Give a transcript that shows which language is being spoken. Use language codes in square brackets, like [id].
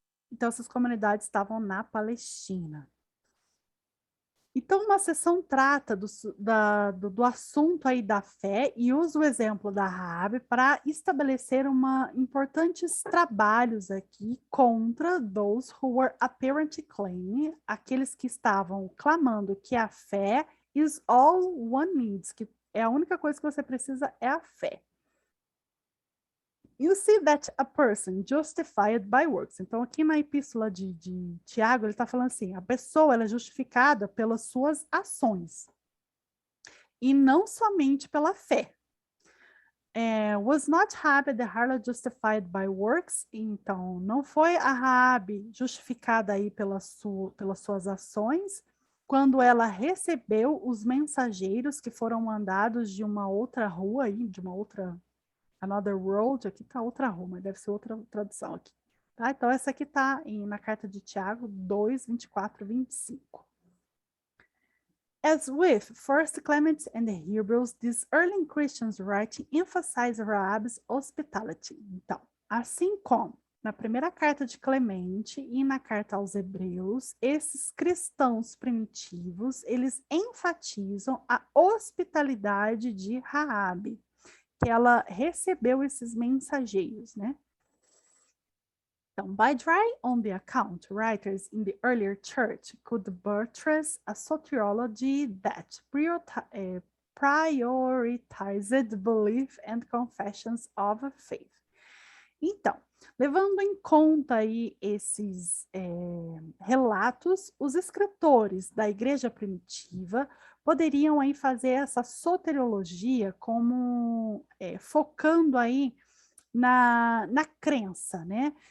[pt] Então essas comunidades estavam na Palestina. Então, uma sessão trata do assunto aí da fé e usa o exemplo da Raabe para estabelecer importantes trabalhos aqui contra [en] those who were apparently claiming, [pt] aqueles que estavam clamando que a fé [en] is all one needs, [pt] que é a única coisa que você precisa é a fé. [en] You see that a person justified by works. [pt] Então, aqui na epístola de Tiago, ele está falando assim, a pessoa ela é justificada pelas suas ações e não somente pela fé. [en] Was not Raabe the harlot justified by works? [pt] Então, não foi a Raabe justificada aí pelas suas ações quando ela recebeu os mensageiros que foram mandados de uma outra rua aí, de uma outra [en] Another World, [pt] aqui está outra rua, mas deve ser outra tradução aqui. Tá? Então, essa aqui está na carta de Tiago 2, 24, 25. [en] As with First Clement and the Hebrews, this early Christians writing emphasize Raabe's hospitality. [pt] Então, assim como na primeira carta de Clemente e na carta aos Hebreus, esses cristãos primitivos, eles enfatizam a hospitalidade de Raabe, que ela recebeu esses mensageiros, né? Então, [en] by drawing on the account, writers in the earlier church could buttress a soteriology that prioritized belief and confessions of faith. [pt] Então, levando em conta aí esses relatos, os escritores da igreja primitiva poderiam aí fazer essa soteriologia como focando aí na crença, né?